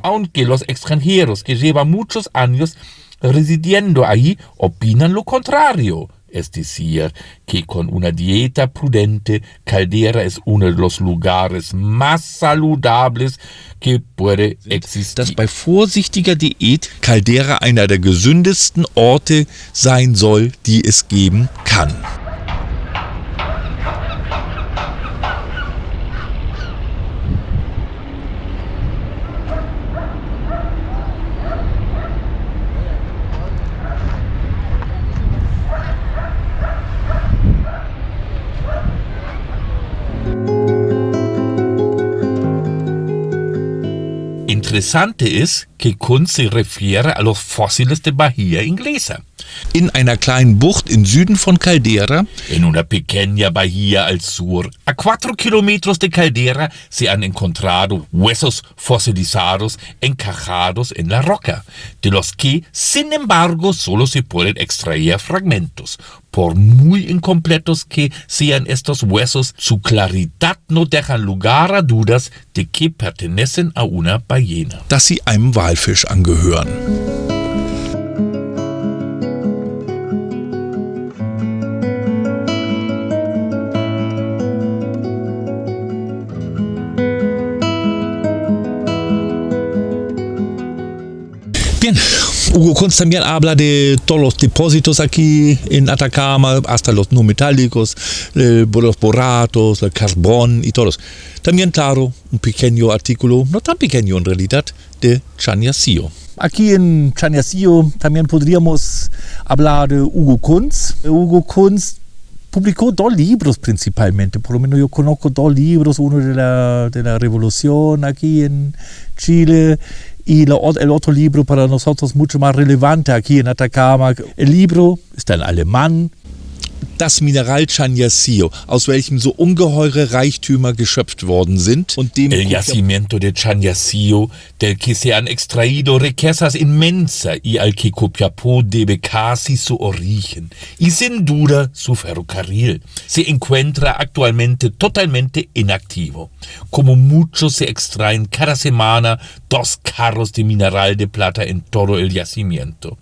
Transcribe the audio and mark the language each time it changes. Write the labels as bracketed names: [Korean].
[Spanish] Aunque los extranjeros que llevan muchos años residiendo ahí opinan lo contrario. Es decir, que con una dieta prudente, Caldera es uno de los lugares más saludables que puede existir. [German] Dass bei vorsichtiger Diät Caldera einer der gesündesten Orte sein soll, die es geben kann. Interessante ist, [Spanish] que Kunz se refiere a los fósiles de Bahía Inglesa. [German] In einer kleinen Bucht im Süden von Caldera, [Spanish] En una pequeña bahía al sur, a 4 kilómetros de Caldera, se han encontrado huesos fosilizados encajados en la roca, de los que, sin embargo, solo se pueden extraer fragmentos. Por muy incompletos que sean estos huesos, su claridad no deja lugar a dudas de que pertenecen a una ballena. [German] dass sie einem Walfisch angehören. [Spanish] Bien, Hugo Kunz también habla de todos los depósitos aquí en Atacama, hasta los no metálicos, los boratos, el carbón y todos. También, claro, un pequeño artículo, no tan pequeño en realidad, de Chañarcillo. Aquí en Chañarcillo también podríamos hablar de Hugo Kunz. Hugo Kunz publicó 2 libros principalmente, por lo menos yo conozco 2 libros, uno de la revolución aquí en Chile y el otro libro para nosotros mucho más relevante aquí en Atacama. El libro está en alemán. [German] Das Mineral Chañarcillo, aus welchem so ungeheure Reichtümer geschöpft worden sind. Und dem [Spanish] El yacimiento de Chañarcillo, del que se han extraído riquezas inmensas y al que Copiapó debe casi su origen, y sin duda su ferrocarril, se encuentra actualmente totalmente inactivo. Como mucho se extraen cada semana 2 carros de mineral de plata en todo el yacimiento.